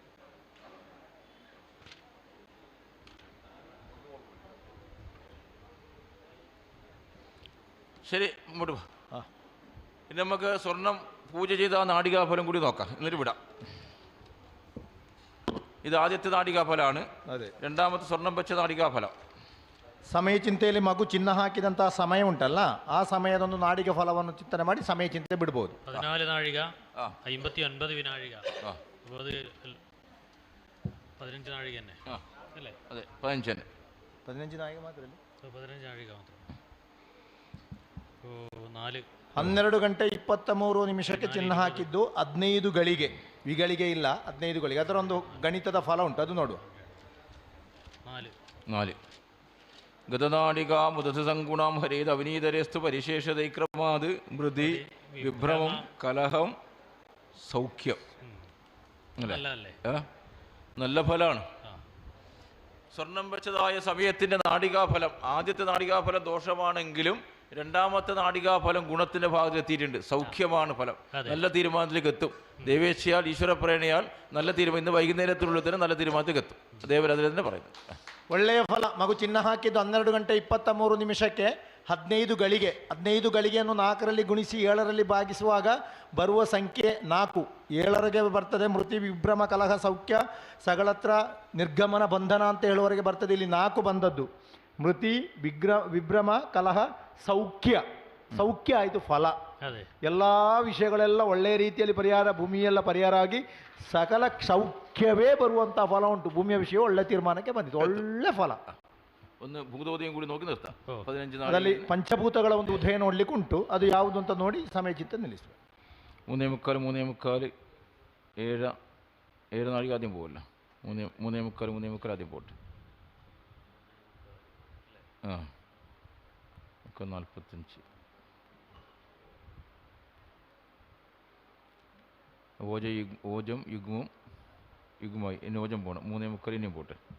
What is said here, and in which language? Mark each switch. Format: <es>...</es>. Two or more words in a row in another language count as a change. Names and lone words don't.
<ml>ശരി, ഇങ്ങോട്ട് വാ. ഇനി നമുക്ക് സ്വർണം പൂജ ചെയ്ത ആ നാടികാഫലം കൂടി നോക്കാം, എന്നിട്ട് വിടാം. ഇത് ആദ്യത്തെ നാടികാഫലമാണ്. രണ്ടാമത്തെ സ്വർണം വെച്ച നാടികാഫലം.</ml> <kn>ಸಮಯ ಚಿಂತೆಯಲ್ಲಿ ಮಗು ಚಿನ್ನ ಹಾಕಿದಂತಹ ಸಮಯ ಉಂಟಲ್ಲ, ಆ ಸಮಯದೊಂದು ನಾಡಿಗ ಫಲವನ್ನು ಚಿಂತನೆ ಮಾಡಿ ಸಮಯ ಚಿಂತೆ ಬಿಡ್ಬೋದು.</kn> <ml>14 നാഴിക 59 വിനാഴിക 15 നാഴിക തന്നെ അല്ലേ? അതെ, 15 നാഴിക മാത്രമല്ലേ? 15 നാഴിക മാത്രം.</ml> <kn>12 ಗಂಟೆ 23 ನಿಮಿಷಕ್ಕೆ ಚಿನ್ನ ಹಾಕಿದ್ದು 15 ಗಳಿಗೆ, ವಿಗಳಿಗೆ ಇಲ್ಲ, 15 ಗಳಿಗೆ. ಅದರ ಒಂದು ಗಣಿತದ ಫಲ ಉಂಟು, ಅದು ನೋಡುವ.</kn> <sa>4 ഗതനാടിക മുദസംഗുണം ഹരേത് അവനീതരസ്തു പരിശേഷതൈക്രമാത് മൃതി വിഭ്രമം കലഹം സൗഖ്യം.</sa> <ml>നല്ല ഫലമാണ്. സ്വർണം വെച്ചതായ സമയത്തിൻ്റെ നാടികാഫലം, ആദ്യത്തെ നാടികാഫലം ദോഷമാണെങ്കിലും രണ്ടാമത്തെ നാടികാഫലം ഗുണത്തിൻ്റെ ഭാഗത്തെത്തിയിട്ടുണ്ട്. സൗഖ്യമാണ് ഫലം, നല്ല തീരുമാനത്തിലേക്ക് എത്തും. ദേവേച്ഛയാൽ ഈശ്വരപ്രേരണയാൽ നല്ല തീരുമാനം, ഇന്ന് വൈകുന്നേരത്തിനുള്ളിൽ തന്നെ നല്ല തീരുമാനത്തിലേക്ക് എത്തും. ദേവരതിൽ തന്നെ പറയുന്നത്</ml> <kn>ಒಳ್ಳೆಯ ಫಲ. ಮಗು ಚಿನ್ನ ಹಾಕಿದ್ದು 12 ಗಂಟೆ 23 ನಿಮಿಷಕ್ಕೆ 15 ಗಳಿಗೆ. 15 ಗಳಿಗೆಯನ್ನು 4ರಲ್ಲಿ ಗುಣಿಸಿ 7ರಲ್ಲಿ ಭಾಗಿಸುವಾಗ ಬರುವ ಸಂಖ್ಯೆ 4. 7ರಿಗೆ ಬರ್ತದೆ ಮೃತಿ ವಿಭ್ರಮ ಕಲಹ ಸೌಖ್ಯ ಸಗಳತ್ರ ನಿರ್ಗಮನ ಬಂಧನ ಅಂತ ಹೇಳುವವರೆಗೆ ಬರ್ತದೆ. ಇಲ್ಲಿ 4 ಬಂದದ್ದು. ಮೃತಿ ವಿಭ್ರಮ ಕಲಹ ಸೌಖ್ಯ ಸೌಖ್ಯ ಆಯಿತು ಫಲ. ಅದೇ ಎಲ್ಲ ವಿಷಯಗಳೆಲ್ಲ ಒಳ್ಳೆಯ ರೀತಿಯಲ್ಲಿ ಪರಿಹಾರ, ಭೂಮಿಯೆಲ್ಲ ಪರಿಹಾರ ಆಗಿ ಸಕಲ ಸೌಖ್ಯವೇ ಬರುವಂಥ ಫಲ ಉಂಟು. ಭೂಮಿಯ ವಿಷಯ ಒಳ್ಳೆ ತೀರ್ಮಾನಕ್ಕೆ ಬಂದಿತ್ತು, ಒಳ್ಳೆ ಫಲ.</kn> <ml>ಒಂದು ಭೂತೋದയം കൂടി നോക്കി നിർത്താം. 15</ml> <kn>ಅದರಲ್ಲಿ ಪಂಚಭೂತಗಳ ಒಂದು ಉದಯ ನೋಡ್ಲಿಕ್ಕೆ ಉಂಟು, ಅದು ಯಾವುದು ಅಂತ ನೋಡಿ ಸಮಯಚಿತ್ತ ನಿಲ್ಲಿಸುವ.</kn> <ml>3:45 7 നാഴിക ആദ്യം പോകല്ല. 3:45 ആദ്യം പോട്ടെ. 45 ഓജം യുഗ്മമായി ഇനി ഓജം പോകണം. 3:45 ഇനിയും പോട്ടെ.</ml>